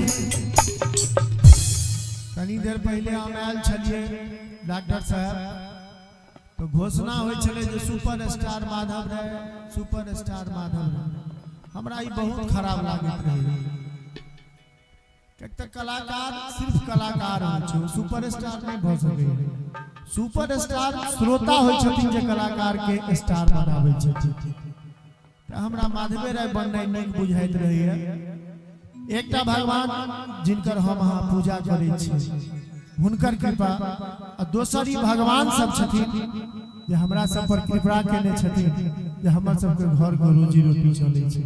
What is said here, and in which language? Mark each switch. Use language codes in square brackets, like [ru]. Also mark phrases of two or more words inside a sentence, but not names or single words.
[mai] कनी देर पहले हम आयल छलिए डॉक्टर साहब तो घोषणा होय छले जे [en] super star [mai] माधव रहे [en] super star [mai] माधव रहे। हमरा ई बहुत खराब लागत रहे। एक कलाकार सिर्फ कलाकार हो [en] super star [mai] नहीं भ सके। [en] super star [mai] श्रोता होय छथिन जे कलाकार के स्टार बनाबै छथिन। हमरा माधवे राय बननाइ नीक बुझाइत रहैया। एकटा भगवान जिनकर हम अहाँ पूजा करै छी हुनकर कृपा आ दोसर ई भगवान सब छथिन जे हमरा सब पर कृपा केने छथिन जे हमर सबके घर के रोजी रोटी चलै छै।